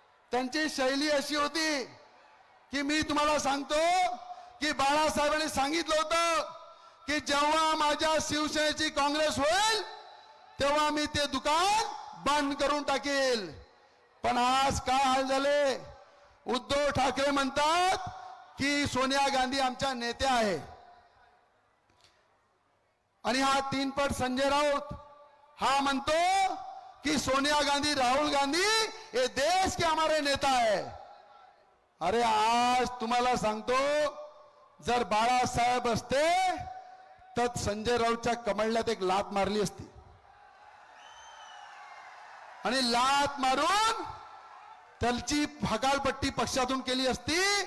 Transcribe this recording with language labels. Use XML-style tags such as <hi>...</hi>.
<mr>त्यांची शैली अशी होती की मी तुम्हाला सांगतो की बाळासाहेबांनी सांगितलं होतं की जेव्हा माझ्या शिवसेनेची काँग्रेस होईल तेव्हा मी ते दुकान बंद करून टाकेल. पण आज काय हाल झाले, उद्धव ठाकरे म्हणतात की सोनिया गांधी आमच्या नेत्या आहे आणि हा 3 पट संजय राऊत हा म्हणतो</mr> <hi>कि सोनिया गांधी राहुल गांधी ये देश के हमारे नेता है।</hi> <mr>अरे आज तुम्हाला सांगतो, जर बाळासाहेब असते तर संजय राऊतच्या कमळण्यात एक लात मारली असती आणि लात मारून त्याची हकालपट्टी पक्षातून केली असती।</mr>